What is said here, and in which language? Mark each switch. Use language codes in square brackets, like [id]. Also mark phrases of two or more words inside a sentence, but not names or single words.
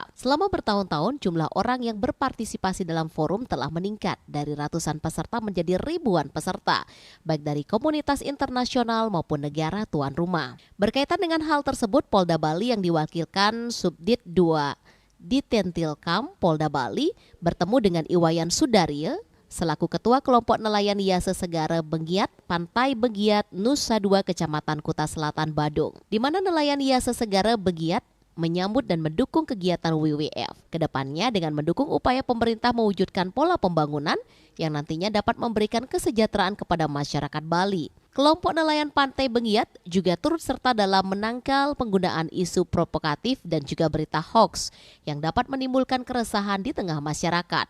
[id] Selama bertahun-tahun, jumlah orang yang berpartisipasi dalam forum telah meningkat dari ratusan peserta menjadi ribuan peserta, baik dari komunitas internasional maupun negara tuan rumah. Berkaitan dengan hal tersebut, Polda Bali yang diwakilkan Subdit 2 Ditentilkam Polda Bali bertemu dengan Iwayan Sudarya selaku Ketua Kelompok Nelayan Yase Segara Bengiat, Pantai Bengiat, Nusa Dua, Kecamatan Kuta Selatan, Badung, di mana nelayan Yase Segara Bengiat menyambut dan mendukung kegiatan WWF. Kedepannya dengan mendukung upaya pemerintah mewujudkan pola pembangunan yang nantinya dapat memberikan kesejahteraan kepada masyarakat Bali. Kelompok nelayan Pantai Bengiat juga turut serta dalam menangkal penggunaan isu provokatif dan juga berita hoax yang dapat menimbulkan keresahan di tengah masyarakat.